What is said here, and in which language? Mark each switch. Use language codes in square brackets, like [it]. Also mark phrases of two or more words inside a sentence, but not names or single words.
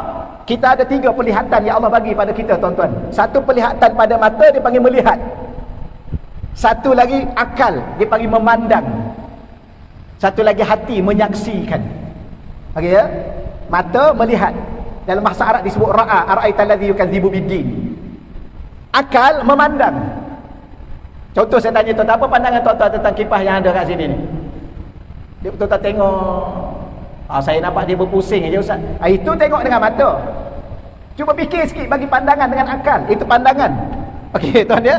[ms] Kita ada 3 penglihatan yang Allah bagi pada kita tuan-tuan. Satu penglihatan pada mata dia panggil melihat. Satu lagi akal, dia panggil memandang. Satu lagi hati, menyaksikan. Okey ya? Mata melihat. Dalam bahasa Arab disebut ra'a, [ar] أرأيت الذي يكذب بالدين. [ms] Akal memandang. Contoh saya tanya tuan-tuan, apa pandangan tuan-tuan tentang kipas yang ada kat sini ni? Dia tuan-tuan tengok, saya nampak dia berpusing je Ustaz. Itu tengok dengan mata. Cuba fikir sikit bagi pandangan dengan akal. Itu pandangan. Okey tuan dia.